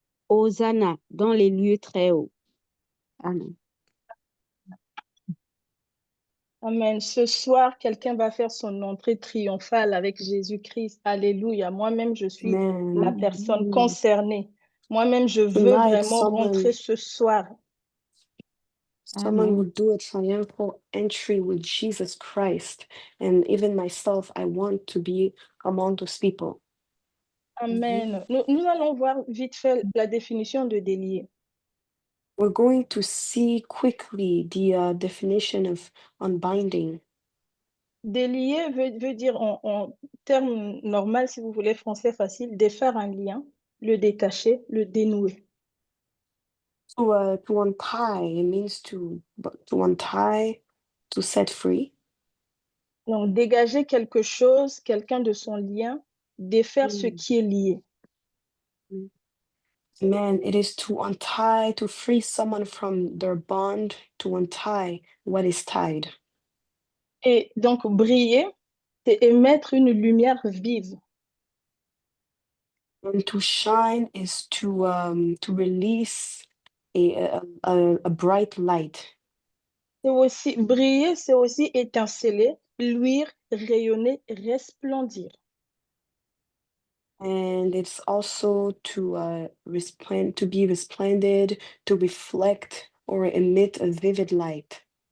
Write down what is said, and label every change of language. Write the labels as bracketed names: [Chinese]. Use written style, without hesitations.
[French] Hosanna dans les lieux très hauts. » Amen. Amen. Ce soir, quelqu'un va faire son entrée triomphale avec Jésus-Christ. Alléluia. Moi-même, je suis la Amen. personne concernée. Moi-même, je veux [English] Tonight, [French] vraiment rentrer ce soir. [English] someone Amen. will do a triumphal entry with Jesus Christ. And even myself, I want to be among those people. Amen. [French] Nous allons voir vite fait la définition de délier. [English] We're going to see quickly the definition of unbinding. [French] Délier veut dire en termes normal, si vous voulez, français facile, défaire un lien, le détacher, le dénouer. [English] To untie, it means to untie, to set free. [French] Donc, dégager quelque chose, quelqu'un de son lien, défaire ce Mm. qui est lié. [English] Man, it is to untie, to free someone from their bond, to untie what is tied. [French] Et donc, briller, c'est émettre une lumière vive. [English] And to shine is to release a bright light. [French] C'est aussi briller, c'est aussi étinceler, luire, rayonner, resplendir. [English] And it's also to to be resplendent, to reflect or emit a vivid light.